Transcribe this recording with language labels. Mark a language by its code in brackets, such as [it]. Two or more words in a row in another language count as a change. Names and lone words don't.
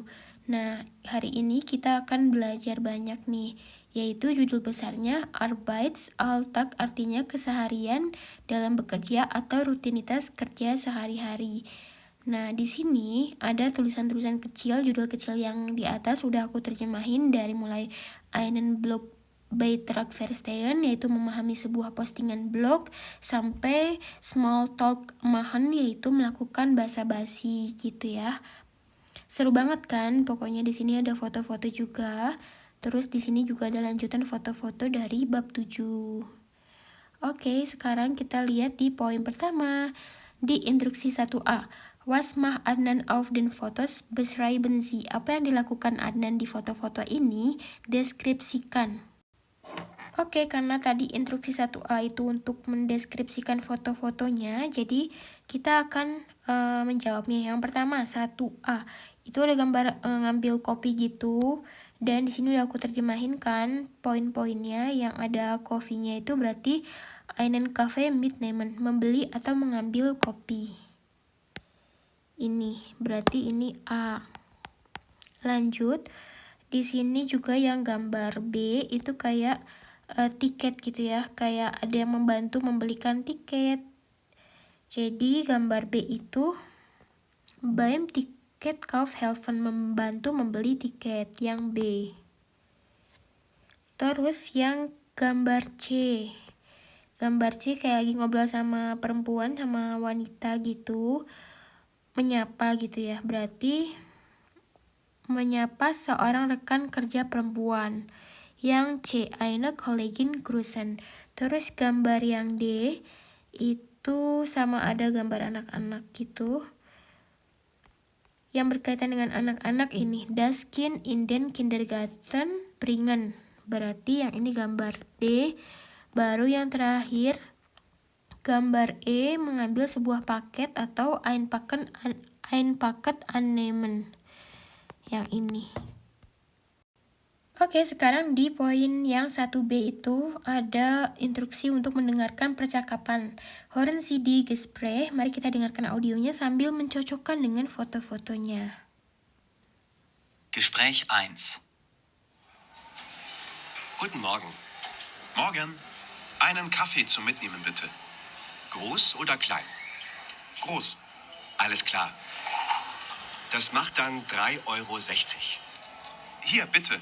[id] Nah, hari ini kita akan belajar banyak nih, yaitu judul besarnya Arbeitsalltag, artinya keseharian dalam bekerja atau rutinitas kerja sehari-hari. Nah, di sini ada tulisan-tulisan kecil, judul kecil yang di atas udah aku terjemahin dari mulai [de] einen Blog Beitrag verstehen, [id] yaitu memahami sebuah postingan blog, sampai [de] small talk machen, [id] yaitu melakukan basa-basi gitu ya. Seru banget kan? Pokoknya di sini ada foto-foto juga. Terus di sini juga ada lanjutan foto-foto dari bab 7. Oke, sekarang kita lihat di poin pertama. Di instruksi 1A. [de] Was macht Adnan auf den Fotos? Beschreiben Sie. [id] Apa yang dilakukan Adnan di foto-foto ini? Deskripsikan. Oke, karena tadi instruksi 1A itu untuk mendeskripsikan foto-fotonya, jadi kita akan menjawabnya. Yang pertama, 1A. Itu ada gambar ngambil kopi gitu, dan di sini udah aku terjemahin kan poin-poinnya. Yang ada kopinya itu berarti [de] einen Kaffee mitnehmen, [id] membeli atau mengambil kopi. Ini berarti ini A. Lanjut, di sini juga yang gambar B itu kayak tiket gitu ya, kayak ada yang membantu membelikan tiket. Jadi gambar B itu [de] beim Ticketkauf helfen, [id] membantu membeli tiket, yang B. Terus yang gambar C. Gambar C kayak lagi ngobrol sama perempuan, sama wanita gitu, menyapa gitu ya, berarti menyapa seorang rekan kerja perempuan. Yang C, [de] eine Kollegin grüßen. [id] Terus gambar yang D itu sama ada gambar anak-anak gitu. Yang berkaitan dengan anak-anak ini, [de] das Kind in den Kindergarten bringen. [id] Berarti yang ini gambar D. Baru yang terakhir, gambar E, mengambil sebuah paket atau [de] ein Paket annehmen. [id] Yang ini. Oke, sekarang di poin yang 1B itu ada instruksi untuk mendengarkan percakapan. [de] Hören Sie die Gespräch. [id] Mari kita dengarkan audionya sambil mencocokkan dengan foto-fotonya. [de] Gespräch 1. Guten Morgen. Morgen. Einen Kaffee zum Mitnehmen, bitte. Groß oder klein? Groß. Alles klar. Das macht dann 3,60 €. Hier, bitte.